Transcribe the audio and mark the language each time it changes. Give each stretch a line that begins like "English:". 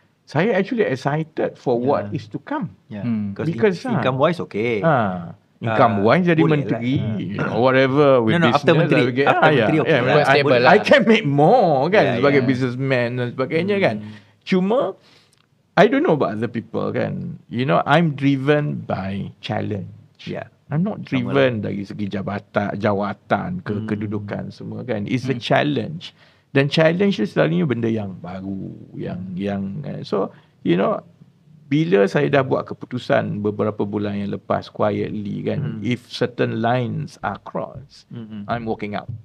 Malay: Saya
English: actually excited for what is to come. Because income wise okay. Income wise
Malay: jadi menteri,
English: whatever with business. After menteri, okay. I can make more
Malay: kan sebagai businessman dan sebagainya kan. Cuma
English: I don't know about other people kan. I'm driven by challenge. I'm not driven
Malay: dari segi jawatan ke kedudukan semua kan.
English: It's a challenge.
Malay: Dan challenge tu selalunya benda yang baru, yang so bila saya dah buat keputusan beberapa bulan yang lepas quietly kan,
English: if certain lines are crossed, I'm walking out.